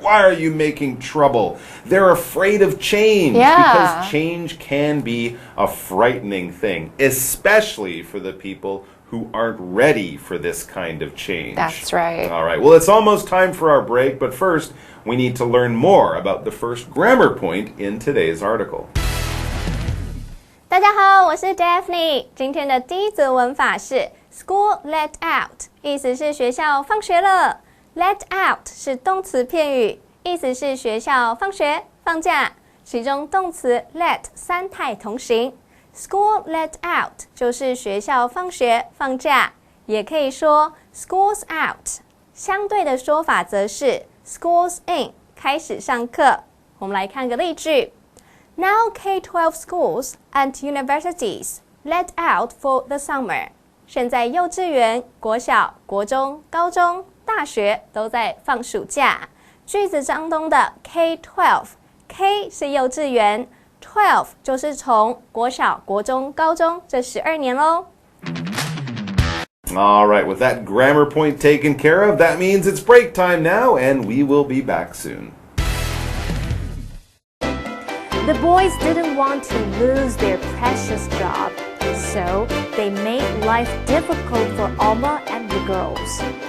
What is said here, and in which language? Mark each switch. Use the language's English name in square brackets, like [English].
[English] Why are you making trouble? They're afraid of change because change can be a frightening thing, especially for the people who aren't ready for this kind of change. That's right. All right, well, it's almost time for our break, but first, we need to learn more about the first grammar point in today's article. [Chinese] 大家好，我是 Daphne。今天的第一则文法是 [English] School let out， [Chinese] 意思是学校放学了。 [English] Let out [Chinese] 是动词片语，意思是学校放学、放假。其中动词 let 三态同形。 [English] School let out [Chinese] 就是学校放学、放假，也可以说 [English] schools out。 [Chinese] 相对的说法则是 [English] schools in， [Chinese] 开始上课。我们来看个例句。 [English] Now K-12 schools and universities let out for the summer. [Chinese] 现在幼稚园、国小、国中、高中、大学都在放暑假。句子当中的 K-12 K 是幼稚园 12就是从国小、国中、高中这12年咯。 [English] All right, with that grammar point taken care of, that means it's break time now, and we will be back soon. The boys didn't want to lose their precious job, so they made life difficult for Alma and the girls.